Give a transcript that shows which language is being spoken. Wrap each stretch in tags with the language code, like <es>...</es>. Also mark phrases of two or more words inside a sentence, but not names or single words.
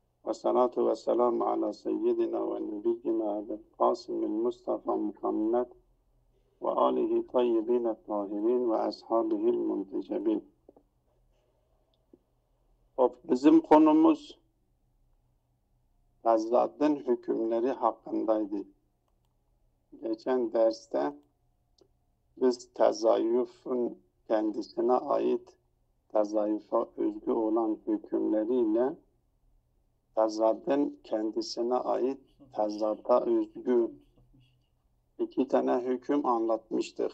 <ar>والصلاة والسلام على سيدنا ونبينا أبي القاسم المصطفى محمد وآله طيبين الطاهرين وأصحابه المنتجبين.</ar> <tr>Bizim konumuz tezadın hükümleri hakkındaydı. Geçen derste biz tezayüfün kendisine ait tezayüfe özgü olan hükümleriyle tezadın kendisine ait tezada özgü iki tane hüküm anlatmıştık.</tr>